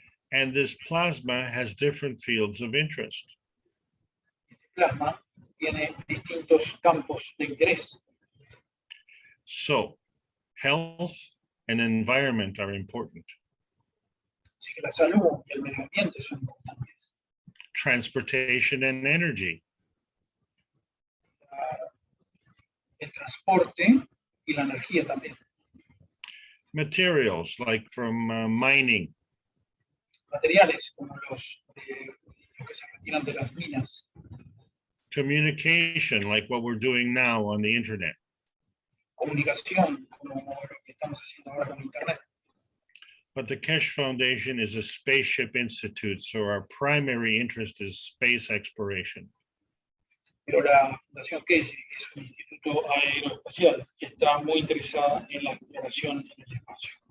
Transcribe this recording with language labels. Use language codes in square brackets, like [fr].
[en] And this plasma has different fields of interest. [es] Este plasma tiene distintos campos de interés. [en] So health, and environment are important. [es] Así que la salud y el medio ambiente son importantes. [en] Transportation and energy, [es] El transporte y la energía también. [en] materials like from mining, [es] Materiales como los que se retiran de las minas. [en] communication like what we're doing now on the internet. [es] Comunicación como lo que estamos haciendo ahora con Internet. [en] But the Kesh Foundation is a spaceship institute, so our primary interest is space exploration. [es] Pero la Fundación Clase es un instituto aeroespacial y está muy interesada en la exploración en el espacio.